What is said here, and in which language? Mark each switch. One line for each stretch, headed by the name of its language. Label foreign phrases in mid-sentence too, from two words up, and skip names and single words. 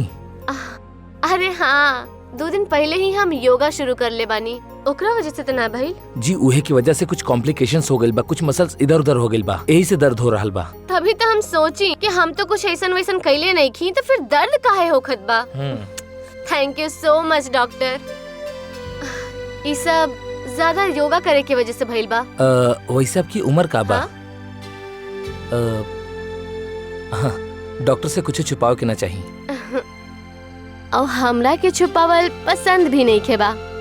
Bhojpuri: अरे हाँ, 2 दिन पहले ही हम योगा शुरू कर ले बानी, ओकरा वजह से तो ना भाई। जी उहे की वजह से कुछ कॉम्प्लिकेशंस हो गइल बा, कुछ मसल्स इधर उधर हो गइल बा, यही से दर्द हो रहल बा। तभी तो हम सोची कि हम तो कुछ ऐसा वैसन कैले नहीं की, तो फिर दर्द काहे होखत बा।
English: thank you so much doctor.
Bhojpuri: ये सब ज्यादा योगा करे की वजह से भइल बा। वैसे आपकी उम्र का बा? हाँ, डॉक्टर से कुछ छुपाव के ना चाहिए। और हमरा के छुपावल पसंद भी नहीं खेबा।